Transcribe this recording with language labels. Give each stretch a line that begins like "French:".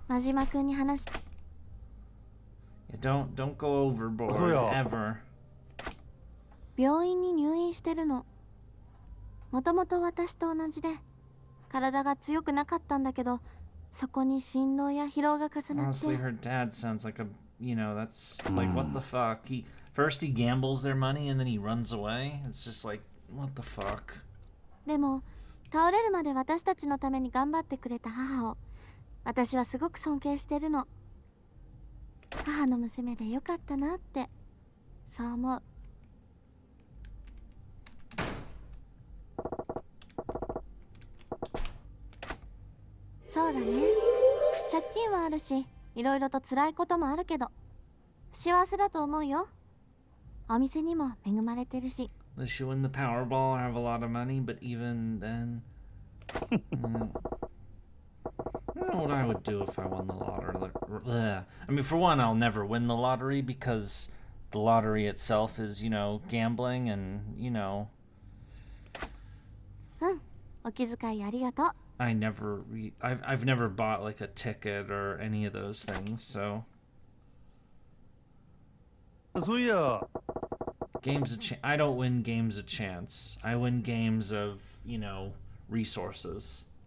Japanese: 真島くんに話し
English: Yeah, don't go overboard Yeah. ever.
Japanese: 病院に入院してるの。もともと私と同じで体が強くなかったんだけど、そこに心労や疲労が重なって。
English: Honestly, her dad sounds like a, you know, that's like what the fuck. First he gambles their money and then he runs away. It's just like, what the fuck.
Japanese: でも倒れるまで私たちのために頑張ってくれた母を私はすごく尊敬してるの。母の娘でよかったなってそう思う。そうだね。借金はあるし、いろいろと辛いこともあるけど幸せだと思うよ。お店にも恵まれてるし。
English: Unless you win the Powerball or have a lot of money, but even then, I don't know what I would do if I won the lottery. I mean, for one, I'll never win the lottery because the lottery itself is, you know, gambling and, you know.
Japanese: うん、お気遣いありがとう。
English: I've never bought like a ticket or any of those things, so.
Japanese: そういや。
English: I don't win games a chance. I win games of, you know, resources.